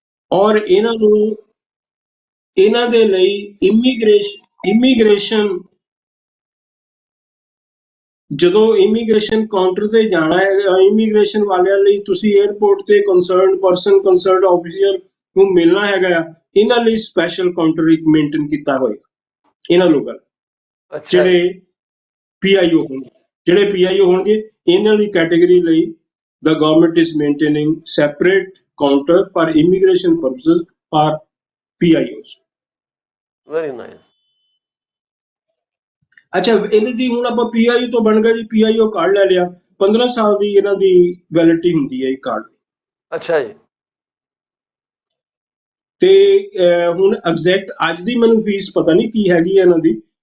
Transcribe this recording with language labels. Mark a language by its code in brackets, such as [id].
[pa] ਔਰ ਇਹਨਾਂ ਨੂੰ ਇਹਨਾਂ ਦੇ ਲਈ ਇਮੀਗ੍ਰੇਸ਼ਨ ਜਦੋਂ ਇਮੀਗ੍ਰੇਸ਼ਨ ਕਾਊਂਟਰ ਤੇ ਜਾਣਾ ਹੈ, ਇਮੀਗ੍ਰੇਸ਼ਨ ਵਾਲਿਆਂ ਲਈ ਤੁਸੀਂ 에ਅਰਪੋਰਟ ਤੇ ਕੰਸਰਨਡ ਆਫੀਸਰ ਨੂੰ ਮਿਲਣਾ ਹੈਗਾ ਆ, ਇਹਨਾਂ ਲਈ ਸਪੈਸ਼ਲ ਕਾਊਂਟਰ ਇੱਕ ਮੇਨਟੇਨ ਕੀਤਾ ਹੋਏਗਾ ਇਹਨਾਂ ਲੋਕਾਂ ਅੱਛਾ ਜਿਹੜੇ ਜੀ। PIO ਹੋਣਗੇ, ਜਿਹੜੇ PIO ਹੋਣਗੇ ਇਹਨਾਂ ਦੀ ਕੈਟੇਗਰੀ ਲਈ [en] the government is maintaining separate counter for immigration purposes for PIOs। Very nice. [pa] ਅੱਛਾ, ਇਹਦੀ ਜੀ ਹੁਣ ਆਪਾਂ PIO ਤੋਂ ਬਣ ਗਿਆ ਜੀ, PIO ਕਾਰਡ ਲੈ ਲਿਆ, 15 ਸਾਲ ਦੀ ਇਹਨਾਂ ਦੀ ਵੈਲਿਡਿਟੀ ਹੁੰਦੀ ਹੈ ਇਹ ਕਾਰਡ। ਅੱਛਾ ਜੀ। ਤੇ ਹੁਣ ਐਗਜ਼ੈਕਟ ਅੱਜ ਦੀ ਮੈਨੂੰ ਫੀਸ ਪਤਾ ਨਹੀਂ ਕੀ ਹੈਗੀ ਹੈ ਇਹਨਾਂ ਦੀ।